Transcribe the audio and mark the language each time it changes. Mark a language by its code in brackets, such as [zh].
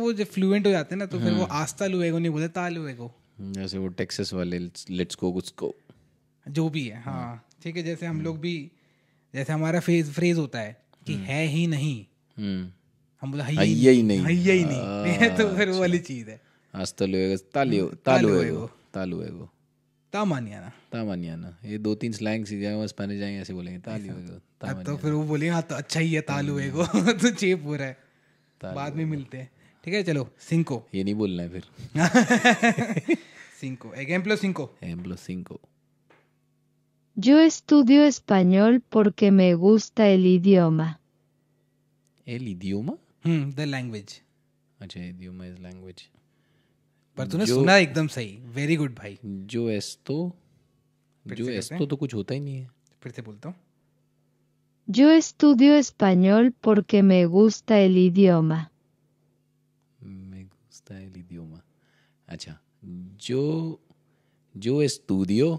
[hi] वो जो फ्लुएंट हो जाते हैं ना, तो फिर वो [es] आस्ता लुएगो [hi] नहीं बोलते, [es] ता लुएगो। [hi] जैसे वो टेक्सास वाले [en] let's go [hi] उसको जो भी है, हाँ ठीक है। जैसे हम लोग भी, जैसे हमारा फ्रेज होता है कि है ही नहीं, हम बोला है ही नहीं, है ही नहीं, तो फिर वो वाली चीज है। [es] hasta luego, hasta luego, ता मानियाना, [hi] ता मानियाना, ये 2-3 स्लैंग सीख जाएंगे, स्पेनिश जाएंगे ऐसे बोलेंगे [es] ता luego, [hi] तो फिर वो बोलेंगे हाँ तो अच्छा ही है [es] ता लुएगो, [hi] तो चेप हो रहा है, बाद में मिलते हैं। ठीक है चलो, सिंको, ये नहीं बोलना है फिर। [es] सिंको, ejemplo cinco. Ejemplo 5. Yo estudio español porque me gusta el idioma. El idioma? [en] The language. अच्छा, idioma is language. [hi] पर तूने सुना एकदम सही, वेरी गुड भाई। जो esto तो कुछ होता ही नहीं है। फिर से बोलता हूँ, [es] Yo estudio español porque me gusta el idioma. Me gusta el idioma. अच्छा, yo estudio